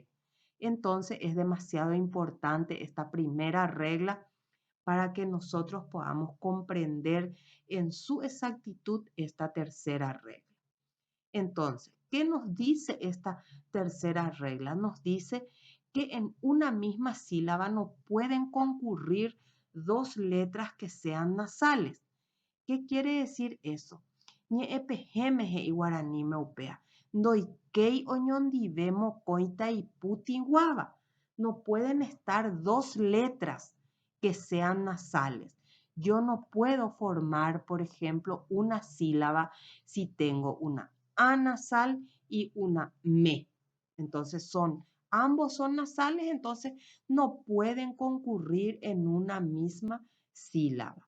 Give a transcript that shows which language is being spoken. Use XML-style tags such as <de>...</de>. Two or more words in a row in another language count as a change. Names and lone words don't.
<es>Entonces es demasiado importante esta primera regla para que nosotros podamos comprender en su exactitud esta tercera regla. Entonces, ¿qué nos dice esta tercera regla? Nos dice que en una misma sílaba no pueden concurrir dos letras que sean nasales. ¿Qué quiere decir eso?</es> <gn>Ñe'ẽpehémehe iguaraní meupea. Ndoikei oñondive mokõi taipũ tĩguáva.</gn> <es>No pueden estar dos letras que sean nasales. Yo no puedo formar, por ejemplo, una sílaba si tengo una A nasal y una ME. Entonces ambos son nasales, entonces no pueden concurrir en una misma sílaba.</es>